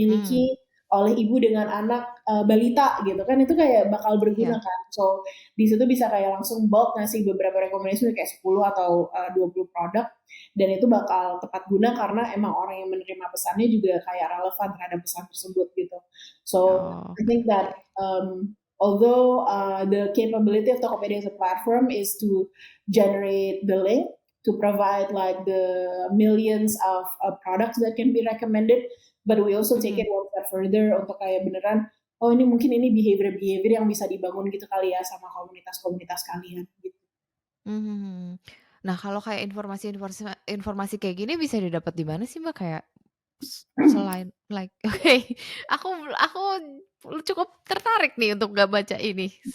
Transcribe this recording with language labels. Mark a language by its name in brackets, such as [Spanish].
[Indonesian] dimiliki oleh ibu dengan anak balita gitu kan, itu kayak bakal berguna kan. [English] So [Indonesian] di situ bisa kayak langsung bulk ngasih beberapa rekomendasi kayak 10 atau 20 produk, dan itu bakal tepat guna karena emang orang yang menerima pesannya juga kayak relevan terhadap pesan tersebut gitu. [English] So I think that although the capability of Tokopedia as a platform is to generate the link to provide like the millions of products that can be recommended, but we also take Mhm. it one step further [Indonesian] untuk kayak beneran, oh ini mungkin ini behavior-behavior yang bisa dibangun gitu kali ya sama komunitas-komunitas kalian gitu. Mhm. Nah, kalau kayak informasi kayak gini bisa didapat di mana sih, Mbak? Kayak selain [English] like [Indonesian] oke, aku cukup tertarik nih untuk nggak baca ini.